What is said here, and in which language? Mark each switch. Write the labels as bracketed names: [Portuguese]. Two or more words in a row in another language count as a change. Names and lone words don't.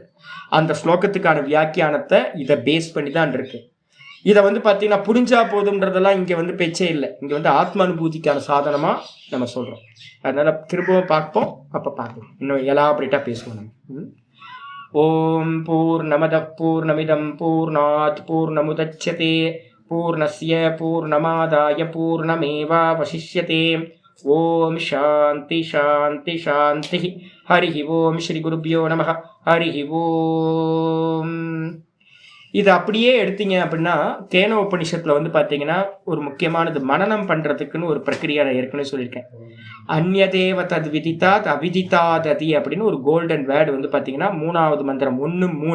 [Tamil] அந்த ஸ்லோகத்துக்கான வியாக்கியானத்தை இதை பேஸ் பண்ணி தான் இருக்குது. இதை வந்து பார்த்தீங்கன்னா புரிஞ்சா போதுன்றதெல்லாம் இங்கே வந்து பேச்சே இல்லை. இங்கே வந்து ஆத்ம அனுபூதிக்கான சாதனமாக நம்ம சொல்கிறோம். அதனால் திரும்பவும் பார்ப்போம், அப்போ பார்ப்போம், இன்னும் எலாபரேட்டாக பேசுவோம் நம்ம. [Sanskrit] ॐ पूर्णमदः पूर्णमिदं पूर्णात् पूर्णमुदच्यते पूर्णस्य पूर्णमादाय पूर्णमेवावशिष्यते. ॐ शान्ति शान्ति शान्ति. हरि ॐ। श्री गुरुभ्यो नमः. हरि ॐ. [Tamil] இது அப்படியே எடுத்தீங்க அப்படின்னா கேன உபனிஷத்தில் வந்து பார்த்தீங்கன்னா ஒரு முக்கியமானது மனனம் பண்ணுறதுக்குன்னு ஒரு பிரக்கிரியா நான் ஏற்கனவே சொல்லியிருக்கேன். [Sanskrit] अन्यदेव तत् विदितात् अविदितादधि [Tamil] அப்படின்னு ஒரு [English] golden word [Tamil] வந்து பார்த்தீங்கன்னா 3வது மந்திரம் 1:3.